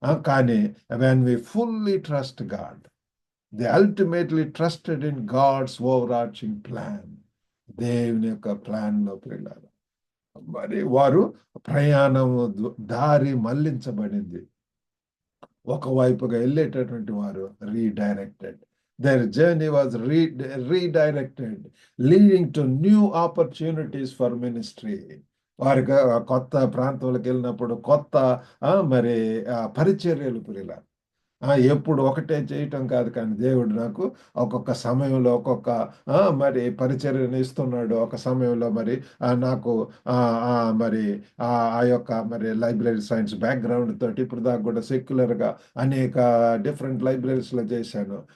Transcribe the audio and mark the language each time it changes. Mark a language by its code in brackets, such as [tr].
[en] కానీ when we fully trust God, they ultimately trusted in God's overarching plan. [te] దేవుని యొక్క plan లో పిల్లలు మరి వారు ప్రయాణం దారి మళ్లించబడింది. ఒకవైపుగా వెళ్ళేటటువంటి వారు redirected. [en] Their journey was redirected, leading to new opportunities for ministry. [te] వారికి కొత్త ప్రాంతాలకు వెళ్ళినప్పుడు కొత్త మరి పరిచర్యలు పిల్లలు. ఎప్పుడు ఒకటే చేయటం కాదు, కానీ దేవుడు నాకు ఒక్కొక్క సమయంలో ఒక్కొక్క మరి పరిచర్యను ఇస్తున్నాడు. ఒక సమయంలో మరి నాకు మరి ఆ యొక్క మరి లైబ్రరీ సైన్స్ బ్యాక్గ్రౌండ్ తోటి ఇప్పుడు దాకా కూడా సెక్యులర్గా అనేక డిఫరెంట్ లైబ్రరీస్లో చేశాను.